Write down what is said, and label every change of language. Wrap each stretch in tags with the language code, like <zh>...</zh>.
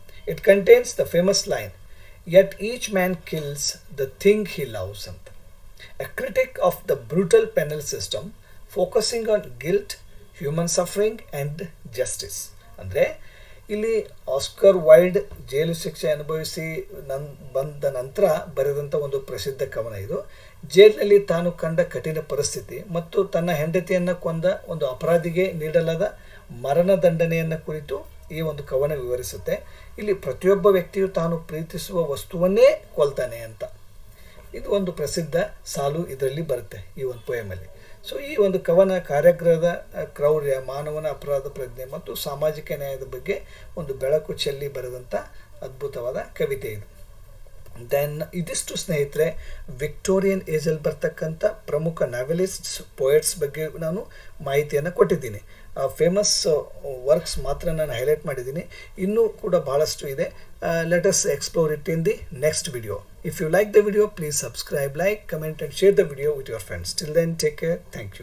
<en>It contains the famous line, "Yet each man kills the thing he loves." A critic of the brutal penal system, focusing on guilt, human suffering and justice.</en> <kn>ಅಂದರೆ ಇಲ್ಲಿ Oscar wild ಜೈಲು ಶಿಕ್ಷೆ ಅನುಭವಿಸಿ ಬಂದ ನಂತರ ಬರೆದಂಥ ಒಂದು ಪ್ರಸಿದ್ಧ ಕವನ ಇದು. ಜೈಲಿನಲ್ಲಿ ತಾನು ಕಂಡ ಕಠಿಣ ಪರಿಸ್ಥಿತಿ ಮತ್ತು ತನ್ನ ಹೆಂಡತಿಯನ್ನು ಕೊಂದ ಒಂದು ಅಪರಾಧಿಗೆ ನೀಡಲಾದ ಮರಣದಂಡನೆಯನ್ನು ಕುರಿತು ಈ ಒಂದು ಕವನ ವಿವರಿಸುತ್ತೆ. ಇಲ್ಲಿ ಪ್ರತಿಯೊಬ್ಬ ವ್ಯಕ್ತಿಯು ತಾನು ಪ್ರೀತಿಸುವ ವಸ್ತುವನ್ನೇ ಕೊಲ್ತಾನೆ ಅಂತ. ಇದು ಒಂದು ಪ್ರಸಿದ್ಧ ಸಾಲು ಇದರಲ್ಲಿ ಬರುತ್ತೆ ಈ ಒಂದು ಪೋಯಮಲ್ಲಿ. ಸೊ ಈ ಒಂದು ಕವನ ಕಾರ್ಯಾಗ್ರಹದ ಕ್ರೌರ್ಯ, ಮಾನವನ ಅಪರಾಧ ಪ್ರಜ್ಞೆ ಮತ್ತು ಸಾಮಾಜಿಕ ನ್ಯಾಯದ ಬಗ್ಗೆ ಒಂದು ಬೆಳಕು ಚೆಲ್ಲಿ ಬರೆದಂಥ ಅದ್ಭುತವಾದ ಕವಿತೆ ಇದು. ದೆನ್ ಇದಿಷ್ಟು ಸ್ನೇಹಿತರೆ ವಿಕ್ಟೋರಿಯನ್ ಏಜಲ್ಲಿ ಬರ್ತಕ್ಕಂಥ ಪ್ರಮುಖ ನಾವೆಲಿಸ್ಟ್ಸ್, ಪೋಯಟ್ಸ್ ಬಗ್ಗೆ ನಾನು ಮಾಹಿತಿಯನ್ನು ಕೊಟ್ಟಿದ್ದೀನಿ. ಫೇಮಸ್ ವರ್ಕ್ಸ್ ಮಾತ್ರ ನಾನು ಹೈಲೈಟ್ ಮಾಡಿದ್ದೀನಿ. ಇನ್ನೂ ಕೂಡ ಭಾಳಷ್ಟು ಇದೆ.</kn> <en>Let us explore it in the next video. If you like the video, please subscribe, like, comment and share the video with your friends. Till then, take care. Thank you.</en>